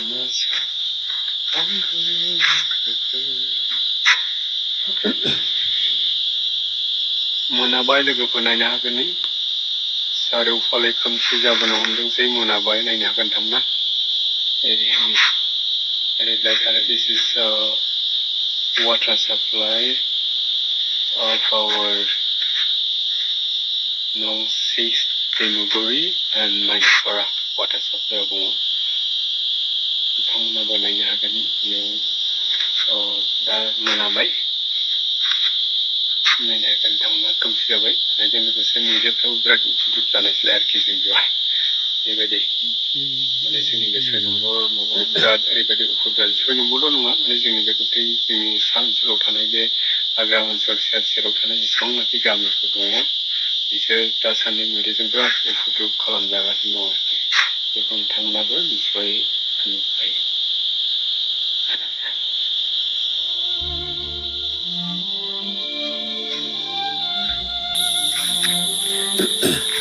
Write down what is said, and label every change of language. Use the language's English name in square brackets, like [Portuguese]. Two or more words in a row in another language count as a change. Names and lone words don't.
[Bodo] मोनाबाय लोगोफोर नायनो हागोन नि सारेव फाले खोमसि जाबोनो हमदोंसै मोनाबाय नायनो हागोन थांना [English] this is water supply of our Nong 6 Temuguri and Maipara water supply [Bodo] buङो नोंथांमोनाबो नायनो हागोन बेयाव दा मोनाबाय नायनो हागोन नोंथांमोना खोमसि जाबाय बेजों लोगोसे मैदेरफ्राबो बिराद उफुद्रुक जानायसैलाय आरोखि जों बेवहाय बेबायदि माने जोंनि बे सोरनंबो बिराद ओरैबायदि उफुद्रुक सोरनंबोल' नङा माने जोंनि बे गथै जोंनि सा ओनसोलाव थानाय बे हाग्रा ओनसोल सेर सेराव थानाय जेसेबांनाखि गामिफोर दङ बिसोर दासान्दि मैदेरजों बिराद उफुद्रुक खालामजागासिनो दङ बेखौ नोंथांमोनाबो निस्सय नुबाय